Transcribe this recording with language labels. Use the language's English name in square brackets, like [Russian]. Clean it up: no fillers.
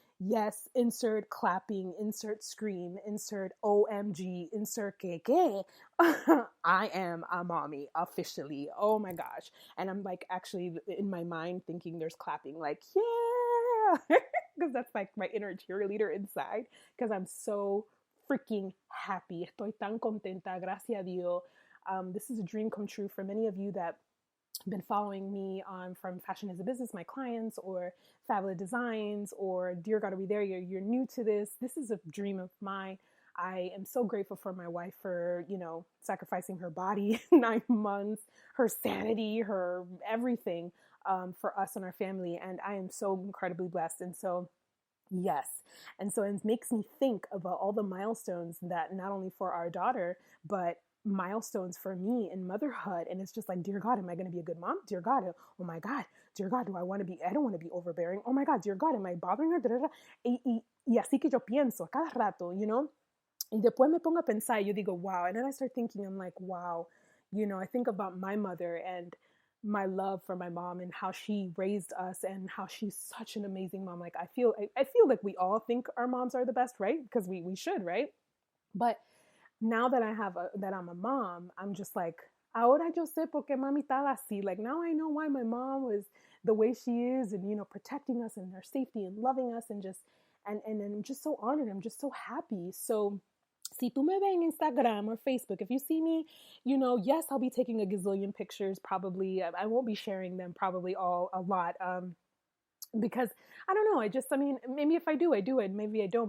[English] Yes, insert clapping, insert scream, insert OMG, insert que. I am a mommy officially. Oh my gosh. And I'm like actually in my mind thinking there's clapping, like, yeah, because that's like my inner cheerleader inside, because I'm so freaking happy. [Spanish] Estoy tan contenta, gracias a Dios. [English] This is a dream come true for many of you that have been following me from Fashion as a Business, my clients, or Fabulous Designs, or Dear God, Are We There? You're new to this. This is a dream of mine. I am so grateful for my wife for, sacrificing her body 9 months, her sanity, her everything for us and our family. And I am so incredibly blessed. And so yes. And so it makes me think about all the milestones that not only for our daughter, but milestones for me in motherhood. And it's just like, dear God, am I going to be a good mom? Dear God, oh my God, dear God, I don't want to be overbearing. Oh my God, dear God, am I bothering her? [Spanish] Y así que yo pienso a cada rato, Y después me pongo a pensar, yo digo, wow. [English] And then I start thinking, I'm like, wow, I think about my mother and my love for my mom and how she raised us and how she's such an amazing mom. Like I feel like we all think our moms are the best, right? Because we should, right? But now that that I'm a mom, I'm just like, ahora yo sé por qué mami estaba así. Like now I know why my mom was the way she is, and protecting us and our safety and loving us, and just and I'm just so honored. I'm just so happy. So si tú me ves en Instagram or Facebook, if you see me, yes, I'll be taking a gazillion pictures. Probably, I won't be sharing them probably a lot. Because I don't know. Maybe if I do it. Maybe I don't.